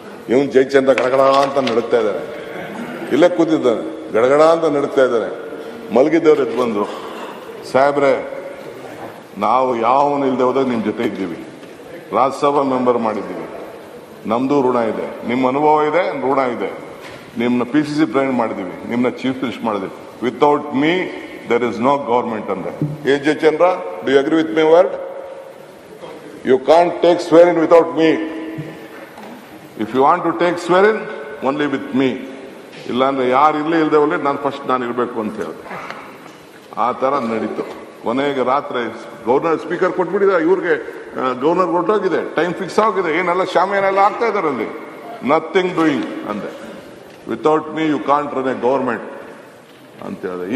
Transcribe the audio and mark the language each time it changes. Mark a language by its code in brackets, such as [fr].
[kn] ಇವನು ಜಯಚಂದ್ರ ಗಡಗಡ ಅಂತ ನಡುತ್ತಾ ಇದ್ದಾರೆ, ಇಲ್ಲೇ ಕೂತಿದ್ದಾನೆ, ಗಡಗಡ ಅಂತ ನಡುತ್ತಾ ಇದ್ದಾರೆ. ಮಲಗಿದ್ದವ್ರು ಎದ್ದು ಬಂದ್ರು, ಸಾಹೇಬ್ರೆ ನಾವು ಯಾವನು ಇಲ್ಲದೆ ಹೋದಾಗ ನಿಮ್ಮ ಜೊತೆ ಇದ್ದೀವಿ, ರಾಜ್ಯಸಭಾ ಮೆಂಬರ್ ಮಾಡಿದ್ದೀವಿ, ನಮ್ದು ಋಣ ಇದೆ, ನಿಮ್ಮ ಅನುಭವ ಇದೆ, ಋಣ ಇದೆ, ನಿಮ್ಮನ್ನ PCC ಟ್ರೈನ್ ಮಾಡಿದ್ದೀವಿ, ನಿಮ್ಮನ್ನ ಚೀಫ್ ಮಿನಿಸ್ಟರ್ ಮಾಡಿದ್ದೀವಿ. [en] Without me there is no government ಅಂದ್ರೆ. Jayachandra, do you agree with my word? You can't take swearing without me. If you want to take swearing, only with me. [kn] ಇಲ್ಲಾಂದ್ರೆ ಯಾರು ಇಲ್ಲದೆ ಹೋಗ್ಲಿ ನಾನು first ನಾನು ಇರಬೇಕು ಅಂತ ಹೇಳಿದೆ. ಆ ತರ ನಡೀತು. ಕೊನೆಗೆ ರಾತ್ರಿ ಗವರ್ನರ್ ಸ್ಪೀಕರ್ ಕೊಟ್ಬಿಟ್ಟಿದ್ದಾರೆ, ಇವ್ರಿಗೆ ಗವರ್ನರ್ ಹೊರಟೋಗಿದೆ, ಟೈಮ್ ಫಿಕ್ಸ್ ಆಗಿದೆ, ಏನೆಲ್ಲ ಶಾಮಿಯಾನೆಲ್ಲ ಆಗ್ತಾ ಇದಾರೆ ಅಲ್ಲಿ, [en] nothing doing [kn] ಅಂದೆ. [en] without me you can't run a government [kn] ಅಂತ ಹೇಳಿದೆ.